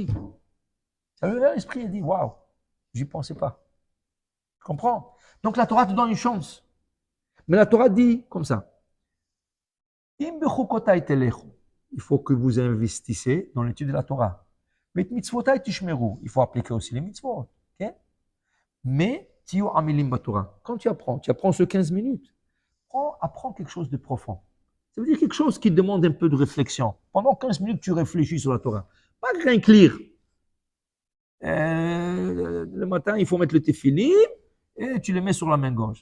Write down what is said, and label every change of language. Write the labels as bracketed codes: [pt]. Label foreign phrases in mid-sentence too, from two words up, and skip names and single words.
[fr] Il dit, waouh, j'y pensais pas. Tu comprends? Donc la Torah te donne une chance. Mais la Torah dit comme ça. Il faut que vous investissez dans l'étude de la Torah. [he] Mais מצוותי תשמרו, [fr] il faut appliquer aussi les mitzvot. Okay? [he] Mais תהיו עמלים בתורה. [fr] Quand tu apprends ce 15 minutes. Apprends quelque chose de profond. Ça veut dire quelque chose qui demande un peu de réflexion. Pendant 15 minutes, tu réfléchis sur la Torah. Pas rien que lire. Le matin, il faut mettre le tefillin et tu le mets sur la main gauche.